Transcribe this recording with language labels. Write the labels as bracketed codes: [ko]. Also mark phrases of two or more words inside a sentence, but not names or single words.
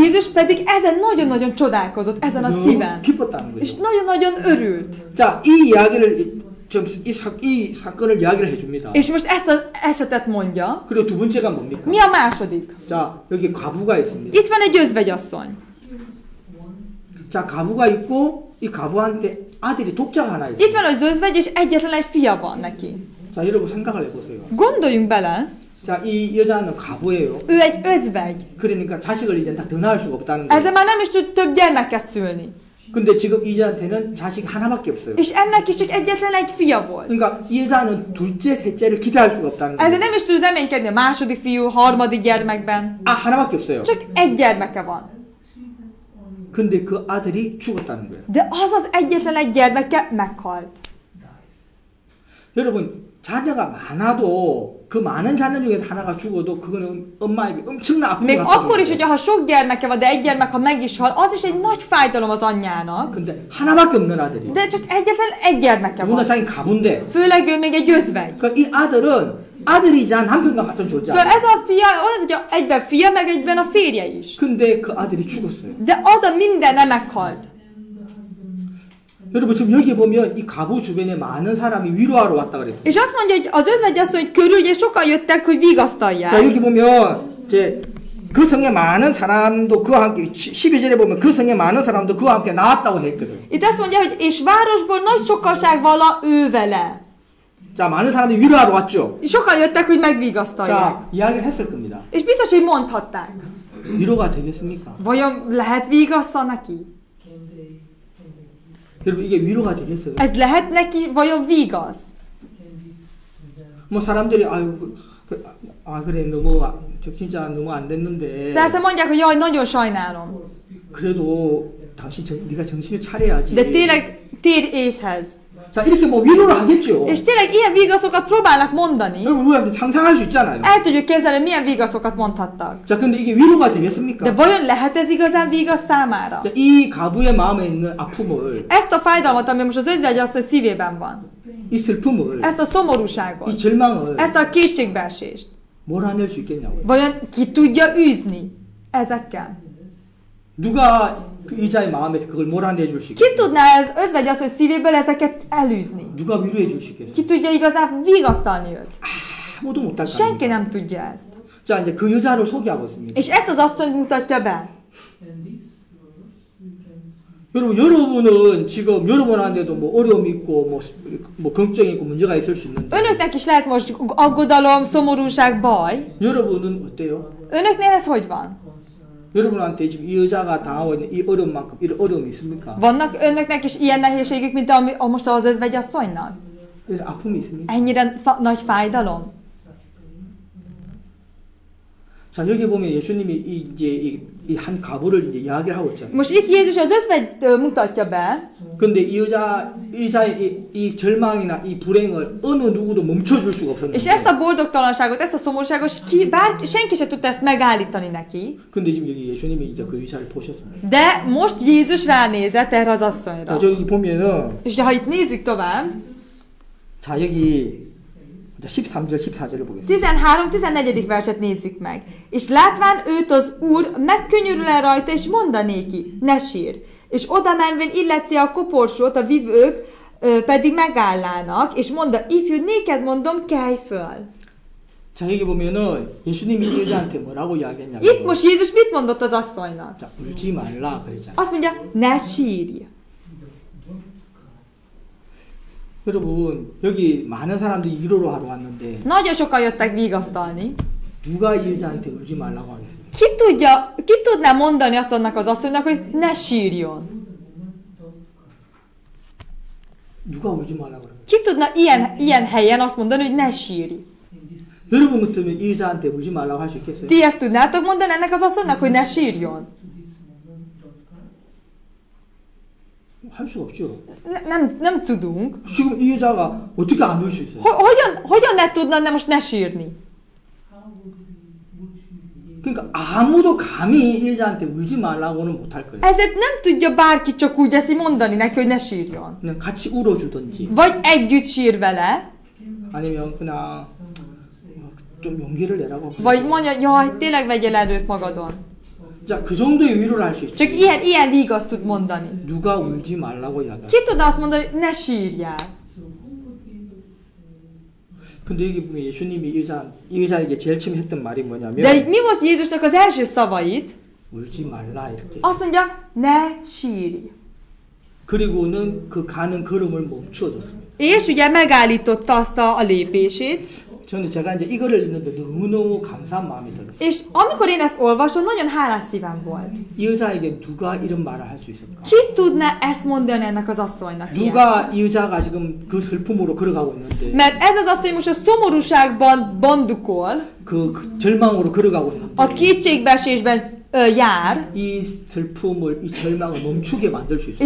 [hu] Jézus pedig ezen nagyon-nagyon csodálkozott, ezen a [ko] 너무 [hu] szíven. [ko] 기뻤다는 [hu] És [ko] 거죠. [hu] nagyon-nagyon örült. [ko] 자, 이 이야기를 이 사건을 이야기를 해줍니다. [hu] És most ezt az esetet mondja. [ko] 그리고 두 번째가 뭡니까? [hu] Mi a második? [ko] 자, 여기 과부가 있습니다. [hu] Itt van egy özvegyasszony. [ko] 자, 과부가 있고 이 과부한테 아들이 독자가 하나 있어요. [hu] Itt van az özvegy, és egyetlen egy fia van neki. [ko] 자, 여러분 생각을 해보세요. [hu] Gondoljunk bele, [ko] 자, 이 여자는 과부예요. [hu] ő egy özvegy. [ko] 그러니까 자식을 이제 더 낳을 수가 없다는 거예요. [hu] Ezzel már nem is tud több gyermeket szülni. [ko] 근데 지금 이 여자한테는 자식이 하나밖에 없어요. [hu] És ennek is csak egyetlen egy fia volt. [ko] 그러니까 이 여자는 둘째, 셋째를 기대할 수가 없다는 거예요. [hu] Ezzel nem is tud reménykedni a második fiú, harmadik gyermekben. [ko] 아, 하나밖에 없어요. [hu] Csak egy gyermeke van. [ko] 근데 그 아들이 죽었다는 거예요. [hu] De az az egyetlen egy gyermeke meghalt. [ko] 여러분, 자녀가 많아도 그 많은 자녀 중에 하나가 죽어도 그거는 엄마에게 엄청난 아픔을 [hu] Még [ko] 갖다 [hu] akkor is, [ko] 주는 [hu] hogyha ha sok gyermeke van, de egy gyermek, ha meg is hal, az is egy nagy fájdalom az anyjának. [ko] 근데 하나밖에 없는 아들이. [hu] De csak egyetlen egy gyermeke [ko] 더구나 [hu] van. [ko] 자기 가문데. [hu] Főleg ő még egy özvegy. [ko] 그러니까 이 아들은 아들이자 남편과 같은 존재. [hu] Szóval ez a fia olyan, hogy egyben fia, meg egyben a férje is. [ko] 근데 그 아들이 죽었어요. [hu] De az a mindenne meghalt. [ko] 여러분 지금 여기 보면 이 가부 주변에 많은 사람이 위로하러 왔다 그랬어요. [hu] És azt mondja, hogy az özvegyasszony körül ugye sokan jöttek, hogy vigasztalják. [ko] 자, 여기 보면 이제 그 성에 많은 사람도 그와 함께 12절에 보면 그 성에 많은 사람도 그와 함께 나왔다고 했거든. [hu] Itt azt mondja, hogy és városból nagy sokaság vala ő vele. [ko] 자, 많은 사람들이 위로하러 왔죠. [hu] Sokan jöttek, hogy megvigasztalják. [ko] 자, 이야기를 했을 겁니다. [hu] És biztos, hogy mondhatták. [ko] 위로가 되겠습니까? [hu] Vajon lehet vigasztal neki? [ko] 여러분 이게 위로가 되겠어요? [hu] Ez lehet neki vajon vigasz? [ko] 뭐 사람들이 아유 그래 너무 진짜 너무 안 됐는데. [hu] Persze mondják, hogy jaj, nagyon sajnálom. [ko] 그래도 당신 네가 정신을 차려야지. [hu] De tényleg térj észhez. [ko] 자, 이렇게 뭐 위로를 하겠죠. [hu] És tényleg ilyen vigaszokat próbálnak mondani. [ko] 우리가 상상할 수 있잖아요. [hu] El tudjuk képzelni, milyen vigaszokat mondhattak. [ko] 자, 근데 이게 위로가 되겠습니까? [hu] De vajon lehet ez igazán vigasz számára? [ko] 자, 이 가부의 마음에 있는 아픔을, [hu] Ezt a fájdalmat, ami most az özvegyasszony szívében van. [ko] 이 슬픔을, [hu] Ezt a szomorúságot. [ko] 이 절망을 [hu] Ezt a kétségbeesést. [ko] 몰아낼 수 있겠냐고요. [hu] Vajon ki tudja űzni ezekkel? [ko] 누가 그 이자의 마음에서 그걸 몰아내 줄 수 [hu] Ki [ko] 있겠어요? [hu] tudná az özvegyasszony szívéből ezeket elűzni? [ko] 누가 위로해 줄 수 있겠어요? [hu] Ki tudja igazán vigasztalni őt? [ko] 아무도 못할 거 [hu] Senki [ko] 아닙니까? [hu] nem tudja ezt. [ko] 자, 이제 그 여자를 소개하고 있습니다. [hu] És ezt az asszonyt mutatja be. [ko] 여러분, 여러분은 지금 여러분한테도 뭐 어려움이 있고 뭐 걱정이 있고 문제가 있을 수 있는데 [hu] Önöknek is lehet most aggodalom, szomorúság, baj. [ko] 여러분은 어때요? [hu] Önöknél ez hogy van? [ko] 여러분한테 지금 이 여자가 당하고 있는 이 어려움만큼 이런 어려움이 있습니까? [hu] Vannak önöknek is ilyen nehézségük, mint most az özvegyasszonynak? [ko] 이런 아픔이 있습니까? [hu] Ennyire nagy fájdalom? [ko] 자, 여기 보면 예수님이 이제 이 한 가부를 이제 이야기를 하고 있잖아요. [hu] Most itt Jézus az özvegy mutatja be, [ko] 근데 이 여자의 이 절망이나 이 불행을 어느 누구도 멈춰줄 수가 [hu] és [ko] 없었는데 [hu] ezt a boldogtalanságot, ezt a szomorúságot senki se tudta ezt megállítani neki. [ko] 근데 지금 여기 예수님이 이제 그 여자를 보셨습니다. [hu] De most Jézus ránézett erre az asszonyra. [ko] 자, 여기 보면은 [hu] És ha itt nézzük tovább, [ko] 자, 여기 13절, 14절을 보겠습니다. [hu] 13-14. verset nézzük meg. És látván őt az Úr, megkönyörül-e rajta, és mondanéki, ne sír. És oda menvén illeti a koporsót, a vivők pedig megállának, és mondta, ifjú, néked mondom, kelj föl. [ko] 자, 여기 보면은 예수님이 이 여자한테 뭐라고 이야기했냐면 [hu] Itt most Jézus mit mondott az asszonynak? [ko] 자, 울지 말라 그러잖아요. [hu] Azt mondja, ne sírj. [ko] 여러분, 여기 많은 사람들이 위로를 하러 왔는데 [hu] Nagyon sokan jöttek vigasztalni. [ko] 누가 이 여자한테 울지 말라고 하겠습니까? [hu] Ki tudná mondani azt annak az asszonynak, hogy ne sírjon? [ko] 누가 울지 말라고 그래요? [hu] Ki tudna ilyen helyen azt mondani, hogy ne sírj? [ko] 여러분 같으면 이 여자한테 울지 말라고 할 수 있겠어요? [hu] Ti ezt tudnátok mondani ennek az asszonynak, hogy ne sírjon? [ko] 할 수가 없죠. [hu] Nem tudunk. [ko] 지금 이 여자가 어떻게 안 울 수 있어요? [hu] Hogyan ne tudna most ne sírni? [ko] 그러니까 아무도 감히 이 여자한테 울지 말라고는 못할 거예요. [hu] Ezért nem tudja bárki csak úgy eszi mondani neki, hogy ne sírjon. [ko] 그냥 같이 울어주든지 [hu] Vagy együtt sír vele, [ko] 아니면 그냥 좀 용기를 내라고. [hu] vagy mondja, jaj, tényleg vegyél erőt magadon. [ko] 자, 그 정도의 위로를 할 수 있죠. [hu] Csak ilyen vígaszt tud mondani. [ko] 누가 울지 말라고 이야기해요. [hu] Ki tudna azt mondani, hogy ne sírjál? [ko] 근데 여기 보면 예수님이 이 여자에게 제일 처음 했던 말이 뭐냐면 [hu] De mi volt Jézusnak az első szavait? [ko] 울지 말라 이렇게. [hu] Azt mondja, ne sírj. [ko] 그리고는 그 가는 걸음을 멈추어줬습니다. [hu] És ugye megállította azt a lépését, [ko] 저는 제가 이제 이거를 읽는데 너무너무 감사한 마음이 들었어요. [hu] és amikor én ezt olvasom, nagyon hálás szívem volt. [ko] 이 여자에게 누가 이런 말을 할 수 있을까? [hu] Ki tudna ezt mondani ennek az asszonynak? Ilyen? [ko] 누가 이 여자가 지금 그 슬픔으로 걸어가고 있는데 [hu] Mert ez az asszony most a szomorúságban bandukol, [ko] 그 절망으로 걸어가고 있는데 [hu] a kétségbeesésben jár, [ko] 이 슬픔을 이 절망을 멈추게 만들 수